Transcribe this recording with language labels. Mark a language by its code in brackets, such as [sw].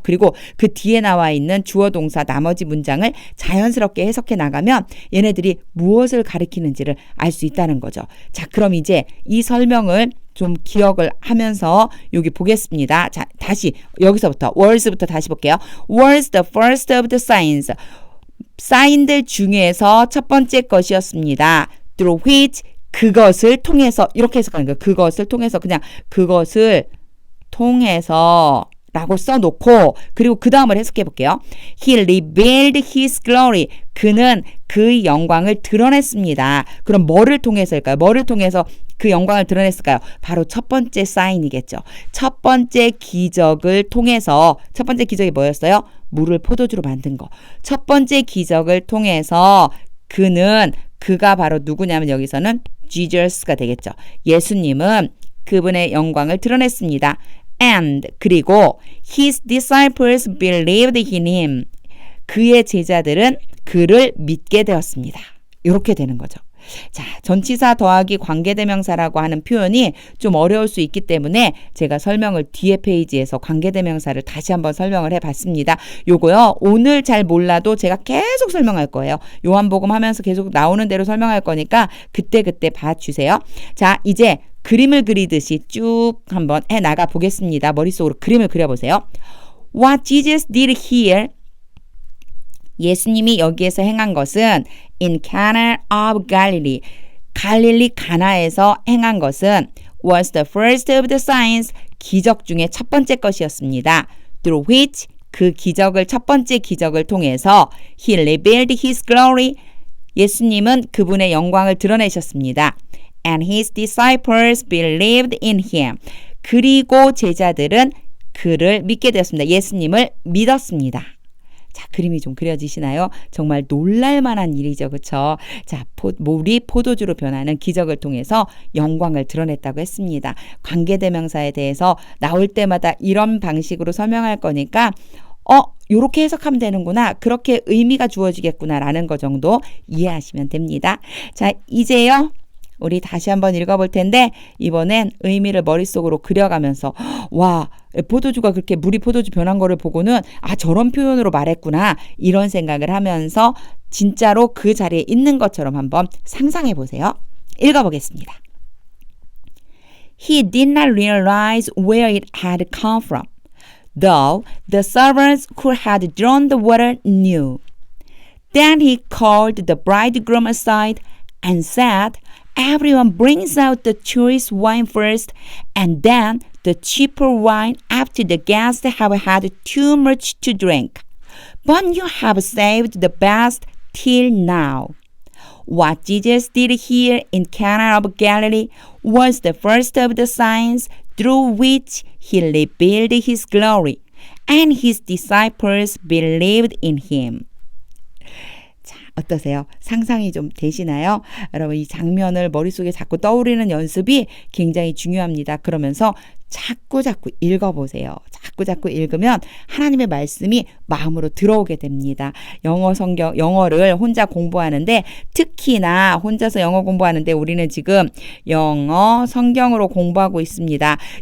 [ko] 그리고 그 뒤에 나와 있는 주어 동사 나머지 문장을 자연스럽게 해석해 나가면 얘네들이 무엇을 가리키는지를 알 수 있다는 거죠. 자, 그럼 이제 이 설명을 좀 기억을 하면서 여기 보겠습니다. 자, 다시 여기서부터 words부터 다시 볼게요. [en] words the first of the signs. [ko] 사인들 중에서 첫 번째 것이었습니다. [en] through which [ko] 그것을 통해서 이렇게 해석하는 거예요. 그것을 통해서 그냥 그것을 통해서 라고 써놓고 그리고 그 다음을 해석해 볼게요. [en] He revealed his glory. [ko] 그는 그 영광을 드러냈습니다. 그럼 뭐를 통해서일까요? 뭐를 통해서 그 영광을 드러냈을까요? 바로 첫 번째 사인이겠죠. 첫 번째 기적을 통해서 첫 번째 기적이 뭐였어요? 물을 포도주로 만든 거. 첫 번째 기적을 통해서 그가 바로 누구냐면 여기서는 Jesus가 되겠죠. 예수님은 그분의 영광을 드러냈습니다. [en] And [ko] 그리고 [en] his disciples believed in him. [ko] 그의 제자들은 그를 믿게 되었습니다. 이렇게 되는 거죠. 자, 전치사 더하기 관계대명사라고 하는 표현이 좀 어려울 수 있기 때문에 제가 설명을 뒤에 페이지에서 관계대명사를 다시 한번 설명을 해봤습니다. 요거요, 오늘 잘 몰라도 제가 계속 설명할 거예요. 요한복음 하면서 계속 나오는 대로 설명할 거니까 그때그때 봐주세요. 자, 이제 그림을 그리듯이 쭉 한번 해나가 보겠습니다. 머릿속으로 그림을 그려보세요. [en] What Jesus did here, [ko] 예수님이 여기에서 행한 것은 [en] in Cana of Galilee, [ko] 갈릴리 가나에서 행한 것은 [en] was the first of the signs, [ko] 기적 중에 첫 번째 것이었습니다. [en] through which, [ko] 그 기적을 첫 번째 기적을 통해서 [en] he revealed his glory, [ko] 예수님은 그분의 영광을 드러내셨습니다. [en] And his disciples believed in him. [ko] 그리고 제자들은 그를 믿게 되었습니다. 예수님을 믿었습니다. 자, 그림이 좀 그려지시나요? 정말 놀랄만한 일이죠. 그렇죠? 자, 물이 포도주로 변하는 기적을 통해서 영광을 드러냈다고 했습니다. 관계대명사에 대해서 나올 때마다 이런 방식으로 설명할 거니까 요렇게 해석하면 되는구나. 그렇게 의미가 주어지겠구나 라는 거 정도 이해하시면 됩니다. 자, 이제요. 우리 다시 한번 읽어볼 텐데 이번엔 의미를 머릿속으로 그려가면서 와, 포도주가 그렇게 물이 포도주 변한 거를 보고는 저런 표현으로 말했구나 이런 생각을 하면서 진짜로 그 자리에 있는 것처럼 한번 상상해 보세요. 읽어보겠습니다. [en] He did not realize where it had come from, though the servants who had drawn the water knew. Then he called the bridegroom aside and said, Everyone brings out the choice wine first, and then the cheaper wine after the guests have had too much to drink. But you have saved the best till now. What Jesus did here in Cana of Galilee was the first of the signs through which he revealed his glory, and his disciples believed in him. [ko] 어떠세요? 상상이 좀 되시나요? 여러분, 이 장면을 머릿속에 자꾸 떠오르는 연습이 굉장히 중요합니다. 그러면서 자꾸 읽어보세요. 자꾸 읽으면 하나님의 말씀이 마음으로 들어오게 됩니다. 영어를 혼자 공부하는데 특히나 혼자서 영어 공부하는데 우리는 지금 영어 성경으로 공부하고 있습니다.